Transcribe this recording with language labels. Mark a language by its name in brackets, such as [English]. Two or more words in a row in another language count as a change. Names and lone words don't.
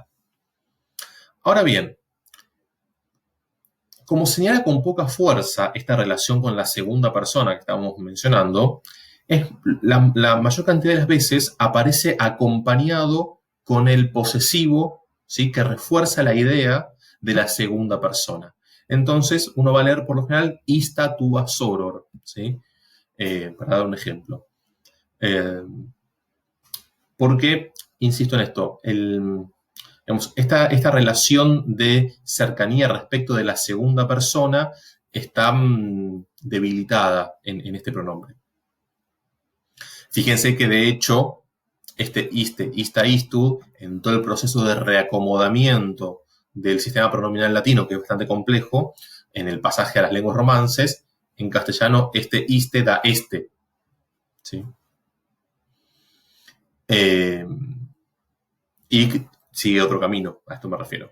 [Spanish] Ahora bien, como señala con poca fuerza esta relación con la segunda persona que estábamos mencionando, la mayor cantidad de las veces aparece acompañado con el posesivo, ¿sí? Que refuerza la idea de la segunda persona. Entonces, uno va a leer por lo general [Latin] ista tuba soror, [Spanish] ¿sí? Para dar un ejemplo. Porque, insisto en esto, esta relación de cercanía respecto de la segunda persona está debilitada en este pronombre. Fíjense que de hecho, este [Latin] iste, ista, istud, [Spanish] en todo el proceso de reacomodamiento del sistema pronominal latino, que es bastante complejo, en el pasaje a las lenguas romances, en castellano este iste da este. ¿Sí? Y sigue otro camino, a esto me refiero.